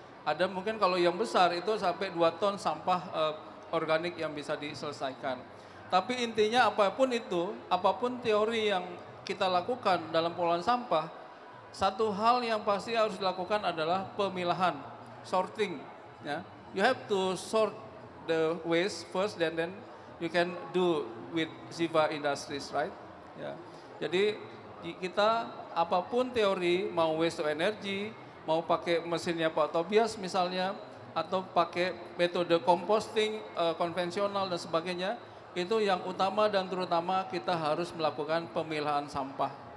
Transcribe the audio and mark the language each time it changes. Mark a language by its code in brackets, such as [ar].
[id] Ada mungkin kalau yang besar itu sampai 2 ton sampah organik yang bisa diselesaikan. Tapi intinya apapun itu, apapun teori yang kita lakukan dalam pengelolaan sampah, satu hal yang pasti harus dilakukan adalah pemilahan, sorting. Ya. [en] You have to sort the waste first, then you can do with Siva Industries, right? [id] Ya. Jadi kita apapun teori, mau waste to energy, mau pakai mesinnya Pak Tobias misalnya, atau pakai metode composting konvensional dan sebagainya, itu yang utama dan terutama kita harus melakukan pemilahan sampah.